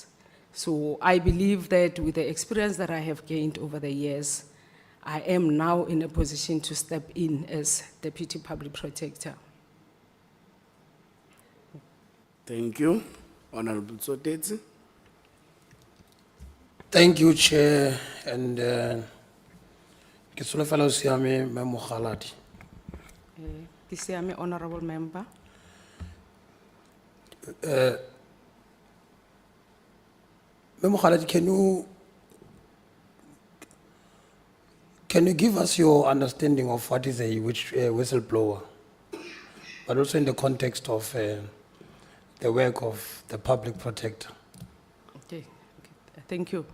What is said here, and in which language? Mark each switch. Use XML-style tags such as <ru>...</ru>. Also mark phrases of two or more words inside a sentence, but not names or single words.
<en>So I believe that with the experience that I have gained over the years, I am now in a position to step in as Deputy Public Protector. Thank you. Honorable Tsotetsi. Thank you, Chair, and</en> <tn>ke solofela o siame Mme Mokgaladi. Ke siame,</tn> <en>honorable member.</en> <tn>Mme Mokgaladi,</tn> <en>can you give us your understanding of what is a whistleblower, but also in the context of the work of the Public Protector? Okay, thank you.</en>